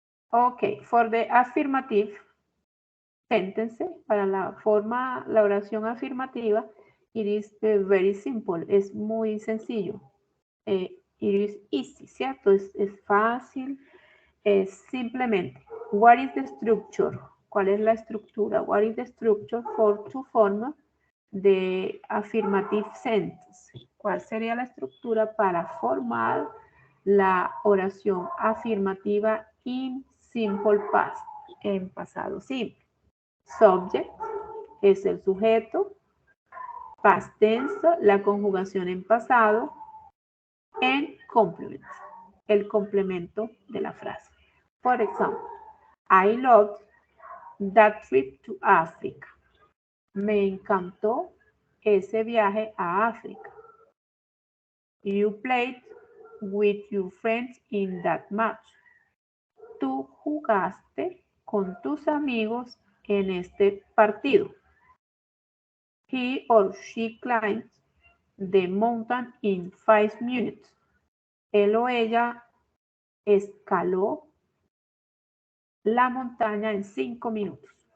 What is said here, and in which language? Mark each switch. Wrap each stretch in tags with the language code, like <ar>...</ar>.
<en>Ok, for the affirmative sentence,</en> <es>para la oración afirmativa,</es> <en>it is very simple,</en> <es>es muy sencillo.</es> <en>It is easy,</en> <es>¿cierto? Es fácil, es simplemente.</es> <en>What is the structure?</en> <es>¿Cuál es la estructura?</es> <en>What is the structure for to form the affirmative sentence?</en> <es>¿Cuál sería la estructura para formar la oración afirmativa</es> <en>in simple past,</en> <es>en pasado simple? Subject es el sujeto,</es> <en>past tense,</en> <es>la conjugación en pasado,</es> <en>and complement,</en> <es>el complemento de la frase. Por ejemplo,</es> <en>I loved that trip to Africa.</en> <es>Me encantó ese viaje a África.</es> <en>You played with your friends in that match.</en> <es>Tú jugaste con tus amigos en este partido.</es> <en>He or she climbed the mountain in 5 minutes.</en> <es>Él o ella escaló la montaña en 5 minutos.</es>